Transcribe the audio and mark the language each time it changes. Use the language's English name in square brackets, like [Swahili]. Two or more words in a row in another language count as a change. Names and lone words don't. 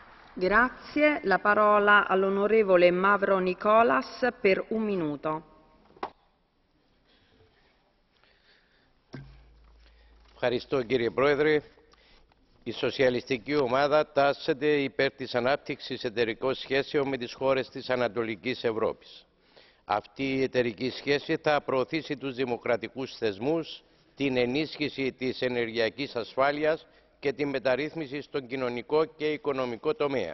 [Italian] Grazie. La parola all'onorevole Mavro Nicolas per un minuto. [Greek] Ευχαριστώ κύριε Πρόεδρε. Η σοσιαλιστική ομάδα τάσσεται υπέρ της ανάπτυξης εταιρικών σχέσεων με τις χώρες της Ανατολικής Ευρώπης. Αυτή η εταιρική σχέση θα προωθήσει τους δημοκρατικούς θεσμούς, την ενίσχυση της ενεργειακής ασφάλειας και την μεταρρύθμιση στον κοινωνικό και οικονομικό τομέα.